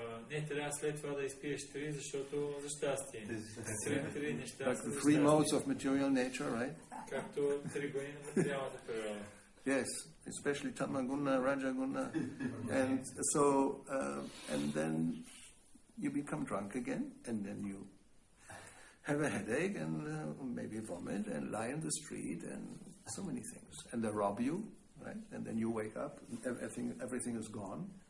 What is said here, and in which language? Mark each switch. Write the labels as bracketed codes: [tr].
[bg] Не, трябва след това да изпиеш три, защото за щастие. Три неща. [en] Like the three modes of material nature, right? [bg] Както три гони на материалната природа. [en] Yes, especially Tamaguna, Rajaguna. And so, and then you become drunk again, and then you have a headache, and maybe vomit, and lie in the street, and so many things. And they rob you, right? And then you wake up, and everything is gone.